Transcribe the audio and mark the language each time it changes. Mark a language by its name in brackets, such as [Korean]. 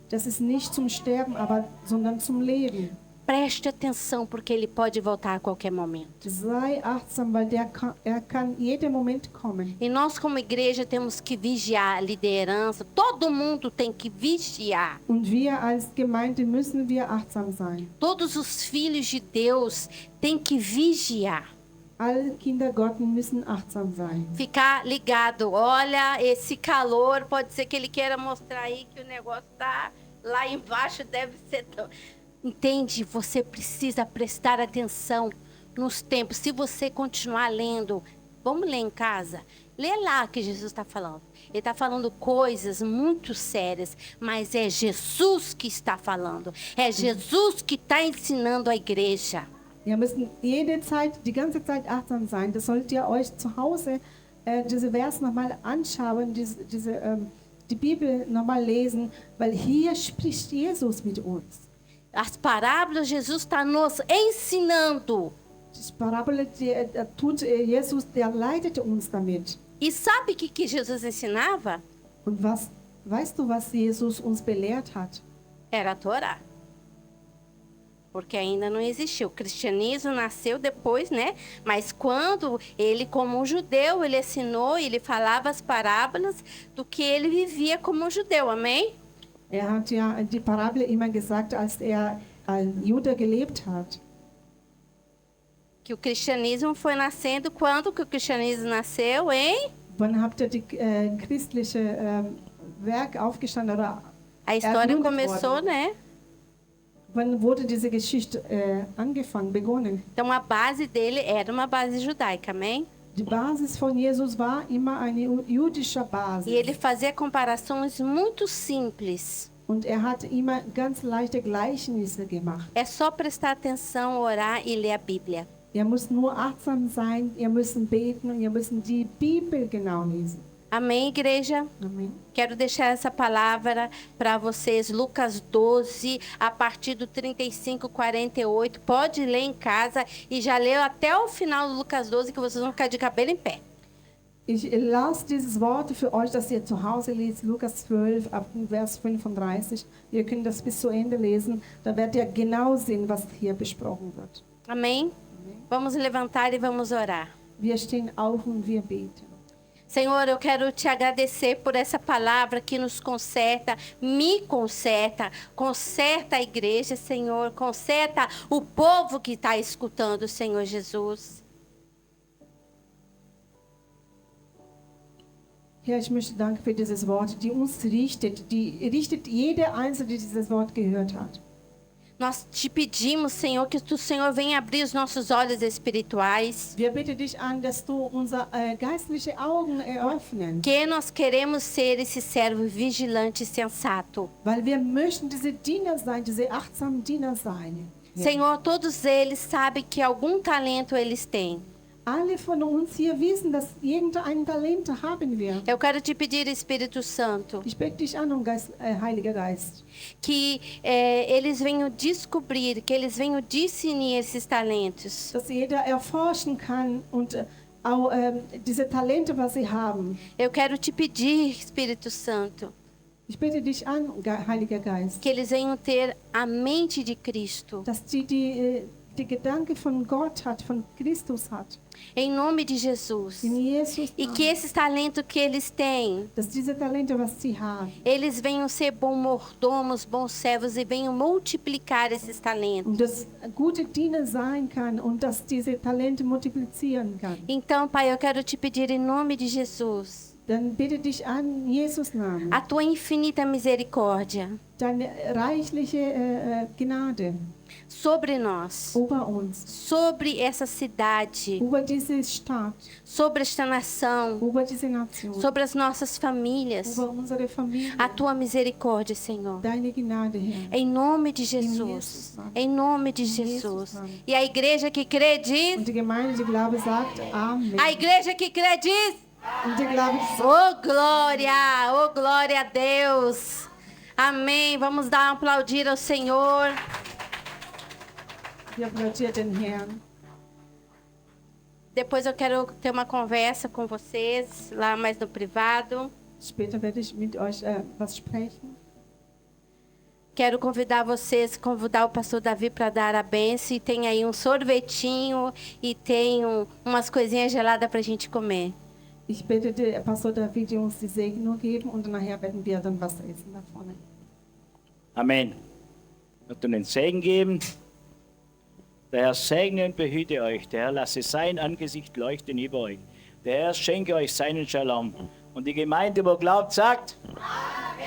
[German] Das ist nicht zum Sterben, sondern zum Leben. [Portuguese] Preste atenção, porque ele pode voltar a qualquer momento. [German] Sei achtsam, weil er kann jeden Moment kommen. [Portuguese] E nós, como igreja, temos que vigiar a liderança. Todo mundo tem que vigiar. [German] Und wir als Gemeinde müssen wir achtsam sein. [Portuguese] Todos os filhos de Deus têm que vigiar. [German] Alle Kinder Gottes müssen achtsam sein. [Portuguese] Ficar ligado. Olha, esse calor, pode ser que ele queira mostrar aí que o negócio tá lá embaixo, deve ser... Entende? Você precisa prestar atenção nos tempos. Se você continuar lendo, vamos ler em casa. Lê lá o que Jesus está falando. Ele está falando coisas muito sérias, mas é Jesus que está falando. É Jesus que está ensinando a igreja. [German] Wir müssen jede Zeit, die ganze Zeit achtsam sein. Das solltet ihr euch zu Hause diese Verse nochmal anschauen, die Bibel nochmal lesen, weil hier spricht Jesus mit uns. [Portuguese] As parábolas, Jesus está nos ensinando. [German] Die Parabel, tut Jesus, der leitet uns damit. [Portuguese] E sabe o que Jesus ensinava? [German] Und weißt du, was Jesus uns belehrt hat? [Portuguese] Era a Torá. Porque ainda não existiu. O cristianismo nasceu depois, né? Mas quando ele, como um judeu, ele ensinou, ele falava as parábolas do que ele vivia como um judeu. Amém? [German] Er hat ja die Parabel immer gesagt, als er als Jude gelebt hat. [Portuguese] Que o cristianismo foi nascendo quando que o cristianismo nasceu, hein? [German] Wann habt ihr die christliche Werk aufgestanden oder [Portuguese] A história [German] ergründet [Portuguese] começou, [German] worden? [Portuguese] né? [German] Wann wurde diese Geschichte begonnen? [Portuguese] Então a base dele era uma base judaica, amém? [German] Die Basis von Jesus war immer eine jüdische [Portuguese] E [German] Basis. [Portuguese] ele fazia comparações muito simples. [German] Und er hat immer ganz leichte Gleichnisse gemacht. [Portuguese] É só prestar atenção, orar e ler a Bíblia. [German] Ihr müsst nur achtsam sein, ihr müsst beten und ihr müsst die Bibel genau lesen. [Portuguese] Amém, igreja? [German] Amen. [Portuguese] Quero deixar essa palavra para vocês, Lucas 12, a partir do 35, 48. Pode ler em casa e já leu até o final do Lucas 12, que vocês vão ficar de cabelo em pé. [German] Ich lasse dieses Wort für euch, dass ihr zu Hause lest, Lukas 12, ab Vers 35. Ihr könnt das bis zu Ende lesen. Da werdet ihr genau sehen, was hier besprochen wird. [Portuguese] Amém? Vamos levantar e vamos orar. [German] Wir stehen auf und wir beten. [Portuguese] Senhor, eu quero te agradecer por essa palavra que nos conserta, me conserta, conserta a igreja, Senhor, conserta o povo que está escutando, Senhor Jesus. [German] Herr, ich möchte danken für dieses Wort, die uns richtet, die richtet jeder Einzelne, der dieses Wort gehört hat. [Portuguese] Nós te pedimos, Senhor, que o Senhor venha abrir os nossos olhos espirituais. [German] Wir bitten dich an, dass du unsere geistlichen Augen eröffnen, [Portuguese] Que nós queremos ser esse servo vigilante e sensato. [German] weil wir möchten diese Diener sein, diese achtsamen Diener sein. [Portuguese] Senhor, todos eles sabem que algum talento eles têm. [German] Alle von uns hier wissen, dass irgendein Talent haben wir. [Portuguese] Eu quero te pedir, Espírito Santo, [German] Ich bitte dich an, Heiliger Geist, [Portuguese] que eles venham descobrir, que eles venham discernir esses talentos. [German] dass jeder erforschen kann und auch diese Talente, was sie haben. [Portuguese] Eu quero te pedir, Espírito Santo, [German] Ich bitte dich an, Heiliger Geist, [Portuguese] que eles venham ter a mente de Cristo. [German] dass die Gedanke von Gott hat, von Christus hat. [Portuguese] Em nome de Jesus. [German] In Jesus [Portuguese] E [German] Namen. [Portuguese] que esses talentos que eles têm, [German] Dass diese Talente, was sie haben, [Portuguese] eles venham ser bons mordomos, bons servos e venham multiplicar esses talentos. [German] und dass gute Diener sein kann und dass diese Talente multiplizieren kann. [Portuguese] Então, Pai, eu quero te pedir em nome de Jesus, [German] Dann bitte dich an, in Jesus Namen, [Portuguese] a tua infinita misericórdia [German] deine reichliche Gnade [Portuguese] sobre nós, [German] über uns, [Portuguese] sobre essa cidade, [German] über diese Stadt, [Portuguese] sobre esta nação, [German] über diese Nation, [Portuguese] sobre as nossas famílias. [German] über unsere Familie. [Portuguese] A tua misericórdia, Senhor. [German] Deine Gnade, Herr. [Portuguese] Em nome de Jesus Jesus. nome. Em nome de Em Jesus Jesus. nome. E a igreja que crê diz. [German] Und die Gemeinde, die Glaube sagt Amen. [Portuguese] A igreja que crê diz. [German] Und die Glaube sagt [Portuguese] Oh glória a Deus. Amém. Vamos dar um aplaudir ao Senhor. [German] wir applaudieren den Herrn. [Portuguese] Depois eu quero ter uma conversa com vocês lá mais no privado. [German] Später werde ich mit euch was sprechen. [Portuguese] Quero convidar vocês, convidar o pastor Davi para dar a bênção. E tem aí um sorvetinho e tem umas coisinhas geladas para a gente comer. [German] Ich bitte den Pastor David, uns die Segnung geben und nachher werden wir dann was essen da vorne. Amen. Ich möchte den Segen geben. Der Herr segne und behüte euch. Der Herr lasse sein Angesicht leuchten über euch. Der Herr schenke euch seinen Shalom. Und die Gemeinde, wo glaubt, sagt: Amen.